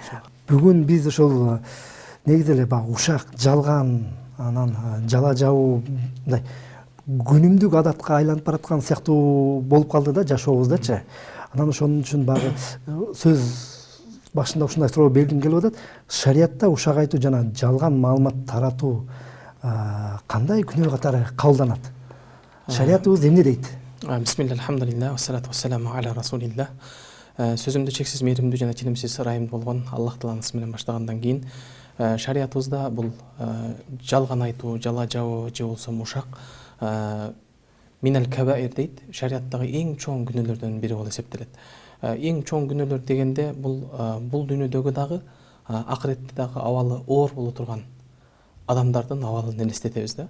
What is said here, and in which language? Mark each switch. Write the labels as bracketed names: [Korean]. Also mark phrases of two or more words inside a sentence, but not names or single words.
[Kyrgyz] Бүгүн биз ошол негизи эле баягы ушак, жалган, анан жала жабуу мындай күнүмдүк адатка айланып бараткан сыяктуу болуп калды да жашообуздачы. Анан ошон үчүн баягы сөз башында ушундай суроо бергим келип атат. Шариятта ушак айтуу жана жалган маалымат таратуу кандай күнөө катары кабылданат? Шариятыбыз эмне дейт? [Arabic] بسم الله الحمد لله, والصلاة والسلام على رسول الله. [Kyrgyz] Сөзүмдү чексиз мээримдүү жана тинимсиз ырайымдуу болгон Аллах тааланын исми менен баштагандан кийин шариятыбызда бул жалган айтуу, жала жабуу же болсо ушак [Arabic] من الكبائر [Kyrgyz] дейт. Шариаттагы эң чоң күнөөлөрдөн бири болуп эсептелет. Эң чоң күнөөлөр дегенде бул дүйнөдөгү дагы акыретте дагы абалы оор боло турган адамдардын абалын элестетебиз да.